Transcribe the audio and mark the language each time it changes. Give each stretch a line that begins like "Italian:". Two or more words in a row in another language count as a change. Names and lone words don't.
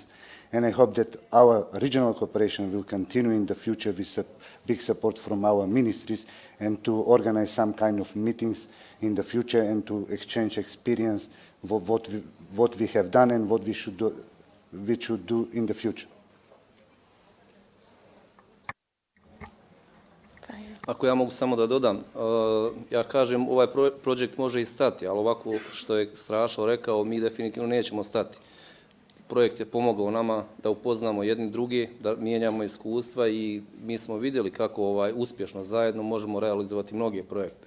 English: And I hope that our regional cooperation will continue in the future with big support from our ministries, and to organize some kind of meetings in the future and to exchange experience of what we have done and what we should do in the future.
Bosnian: Ako ja mogu samo da dodam, ja kažem ovaj projekt može i stati, ali ovako što je Strašo rekao, mi definitivno nećemo stati. Projekt je pomogao nama da upoznamo jedni drugi, da mijenjamo iskustva i mi smo vidjeli kako uspješno zajedno možemo realizovati mnoge projekte.